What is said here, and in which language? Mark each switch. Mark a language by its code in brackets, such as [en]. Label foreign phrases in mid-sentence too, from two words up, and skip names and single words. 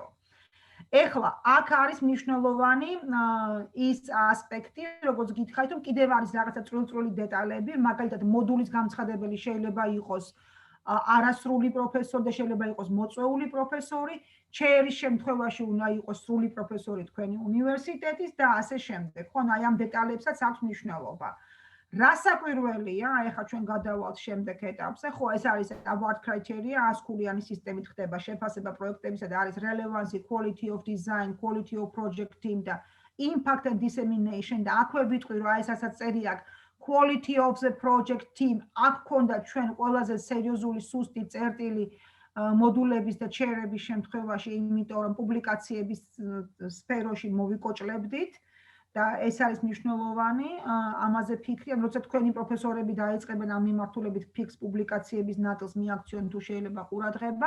[ka] ეხლა აქ არის მნიშვნელოვანი ის ასპექტი, როგორც გითხარით, რომ კიდევ არის რაღაცა წვრილ-წვრილი დეტალები, მაგალითად მოდულის განცხადებელი შეიძლება იყოს არასრული პროფესორი და შეიძლება იყოს მოწვეული პროფესორი, ჩერის შემთხვევაში უნდა იყოს სრული პროფესორი თქვენი უნივერსიტეტის და ასე შემდეგ. ხო, აი ამ დეტალებსაც აქვს მნიშვნელობა. რასაკვირველია, ეხლა ჩვენ გადავალთ შემდეგ ეტაპზე, ხო, ეს არის [en] award criteria, [ka] 100-ქულიანი სისტემით ხდება შეფასება პროექტებისა და არის [en] relevancy, quality of design, quality of project team [ka] და [en] impact and dissemination [ka] და აქვე ვიტყვი, რომ აი ესაც წერი აქვს [en] quality of the project team, [ka] აქ ქონდა ჩვენ ყველაზე სერიოზული სუსტი წერტილი მოდულების და ჩერების შემთხვევაში, იმიტომ რომ პუბლიკაციების სფეროში მოვიკოჭლებდით. და ეს არის მნიშვნელოვანი, ამაზე ფიქრი, ან როცა თქვენი პროფესორები დაიწყებენ ამ მიმართულებით ფიქს პუბლიკაციების ნაწილს მიაქციონ თუ შეიძლება ყურადღება.